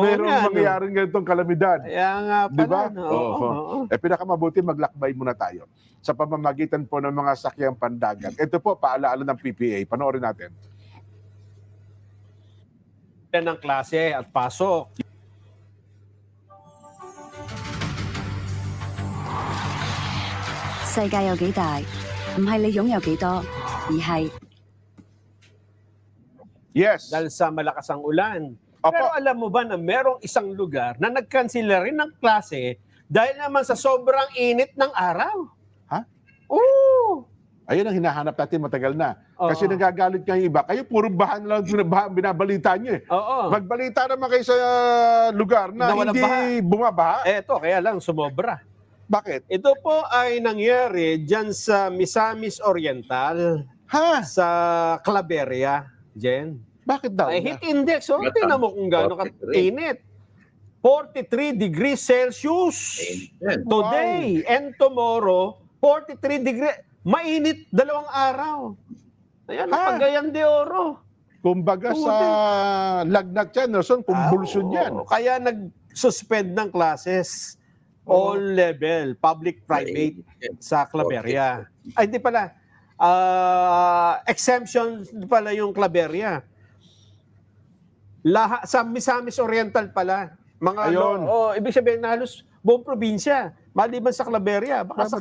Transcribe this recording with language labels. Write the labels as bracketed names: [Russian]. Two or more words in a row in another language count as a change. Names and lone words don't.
[Filipino] mayroong nga, no? mangyayaring ganitong kalamidad. Kaya nga pala. Di ba? no? Oo. Pinakamabuti maglakbay muna tayo sa pamamagitan po ng mga sakyang pandagat. Ito po, paalaala ng PPA. Panoorin natin. Yan ang klase at pasok. [Cantonese] 世界有幾大，唔係你擁有幾多，而係 [English] Yes. [Filipino] Dahil sa malakas ang ulan. Opo. Pero alam mo ba na merong isang lugar na nag-cancel rin ng klase dahil naman sa sobrang init ng araw? Ha? Oo. Ayun ang hinahanap natin matagal na. Oo. Kasi nagagalit nga yung iba. Kayo puro bahan lang binabalita nyo eh. Oo. Magbalita naman kayo sa lugar na Na walang hindi baha. bumabaha. Eto, kaya lang sumobra. Bakit? Ito po ay nangyari dyan sa Misamis Oriental, Ha? sa Claveria, Jen. Bakit daw? Ay, [English] heat index, [Filipino] oh. Tingnan mo kung gaano 43. ka-init. [English] 43 degrees Celsius. [Filipino] Ayan. [English] Today and tomorrow, 43 degrees. [Filipino] Mainit 2 araw. Ayan, Ha? Pagayan de Oro. Kumbaga sa lagnat yan, Nelson, kumbulsyon yan. Oo. Kaya nag-suspend ng classes. [English] All level, public, private, [Filipino] sa Claveria. Ay, hindi pala. Exemption pala yung Claveria. Sa Misamis Oriental pala. Mga Ayun. ibig sabihin na halos buong probinsya. Maliban sa Claveria. Baka sa